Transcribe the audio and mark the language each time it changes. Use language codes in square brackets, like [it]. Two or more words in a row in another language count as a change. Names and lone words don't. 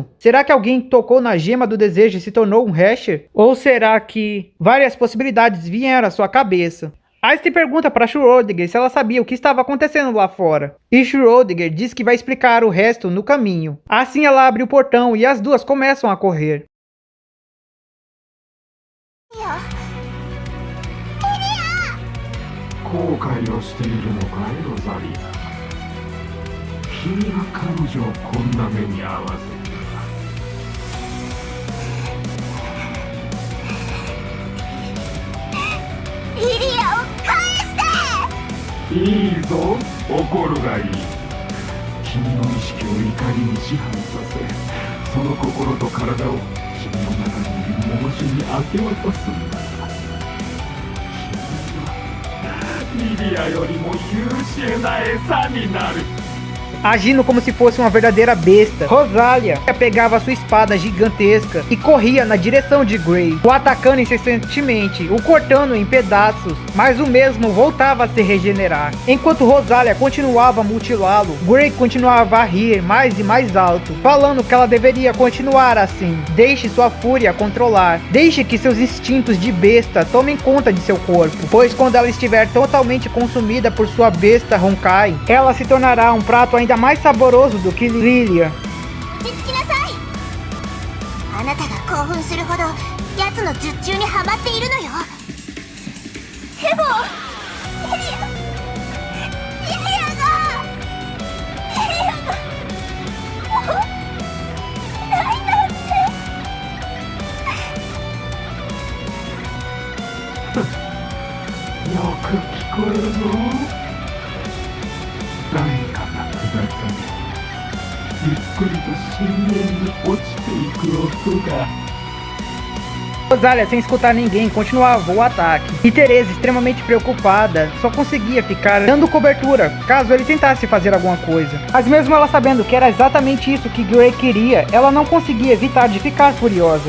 [pt] Será que alguém tocou na gema do desejo e se tornou um Hasher? Ou será que várias possibilidades vieram à sua cabeça? Einstein pergunta para Schrödinger se ela sabia o que estava acontecendo lá fora. E Schrödinger diz que vai explicar o resto no caminho. Assim ela abre o portão e as duas começam a correr. [ja] 後悔をしているのかい、ロザリア。君が彼女をこんな目に遭わせリリアを返して。いいぞ、怒るがいい。君の意識を怒りに支配させ、その心と体を君の中にいるモモシに明け渡すんだ。君はリリアよりも優秀な餌になる。 [pt] Agindo como se fosse uma verdadeira besta, Rosalia pegava sua espada gigantesca e corria na direção de Gray, o atacando incessantemente, o cortando em pedaços, mas o mesmo voltava a se regenerar. Enquanto Rosalia continuava a mutilá-lo, Gray continuava a rir mais e mais alto, falando que ela deveria continuar assim. Deixe sua fúria controlar, deixe que seus instintos de besta tomem conta de seu corpo, pois quando ela estiver totalmente consumida por sua besta Honkai, ela se tornará um prato ainda mais saboroso do que Lilia. [ja] 落ち着きなさい。あなたが興奮するほど奴の術中にはまっているのよ。でもリリアがもうないなんて。よく聞こえるぞ。誰かが下ったり、ゆっくりと深淵に落ちていく音が。 [pt] Rosalia, sem escutar ninguém, continuava o ataque. E Teresa, extremamente preocupada, só conseguia ficar dando cobertura caso ele tentasse fazer alguma coisa. Mas mesmo ela sabendo que era exatamente isso que Gray queria, ela não conseguia evitar de ficar furiosa.